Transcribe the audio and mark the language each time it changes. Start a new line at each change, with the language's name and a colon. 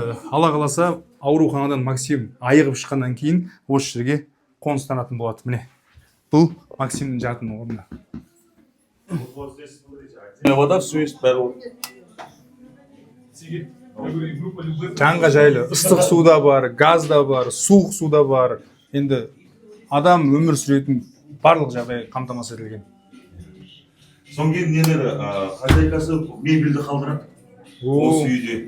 Kazakh: алла қаласа ауруханадан Максим айығып шыққаннан кейін осы жерге қоныстанатын болады. Міне. Бұл Максимнің жатын орны.
Russian: Вот здесь, смотрите, вода, все есть, бәрі.
Kazakh: Жанға жайлы ыстық су да бар, газ да бар, суық су да бар. Енді адам өмір сүретін барлық жағдай қамтамасыз етілген. Содан кейін нелері, хозяйкасы мебельді қалдырады. Осы үйде.